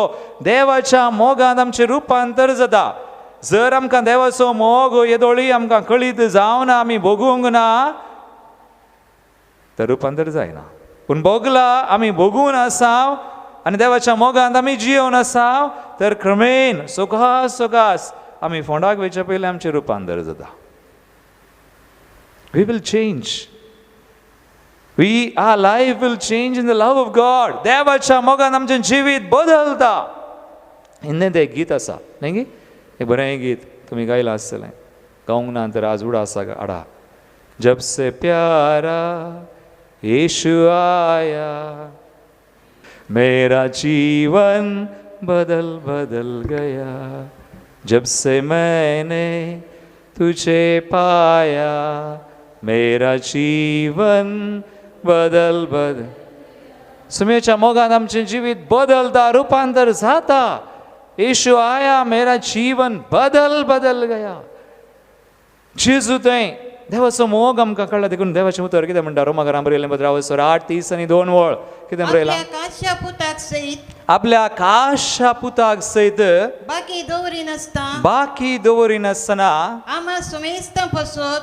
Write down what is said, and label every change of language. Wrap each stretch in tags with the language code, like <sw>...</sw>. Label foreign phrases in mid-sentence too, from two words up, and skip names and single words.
<kok>देवाच्या मोगान आमचें रुपांतर जाता. जर आमकां देवाचो मोग येदोळी आमकां कळीत जावना, आमी भोगूंक ना, तर रुपांतर जायना. पूण भोगला, आमी भोगून आसाव आनी देवाच्या मोगांत आमी जियोवन आसाव, तर क्रमेन सोगास आमी फोंडाक वयचे पयलीं आमचें रुपांतर जाता.</kok> <en>We will change. our life will change in the love of God.</en> <kok>देवाच्या मोगान आमचें जिवीत बदलता. हिंदींत एक गीत आसा न्ही गी, एक बरें गीत तुमी गायलां आसतलें. गावंक ना तर आज उडासा हाडा.</kok> <hi>जब से प्यारा यीशु आया मेरा जीवन बदल गया. जब से मैंने तुझे पाया मेरा जीवन बदल.</hi> <kok>सुमेच्या मोगान आमचें जिवीत बदलता, रुपांतर जाता.</kok> <hi>यीशु आया, मेरा जीवन बदल गया.</hi> <kok>जेजू थंय देवाचो मोग आमकां कळ्ळा. देखून देवाचें उतर कितें म्हणटा रोमाकारां बरयलें 15:8-30:2 कितें बरयलां? आपल्या काशा पुताक सयत आपल्या काशा पुताक सयत बाकी दवरिनासता बाकी दवरिनासतना आम्हा सुमेस्तां पसोत</kok>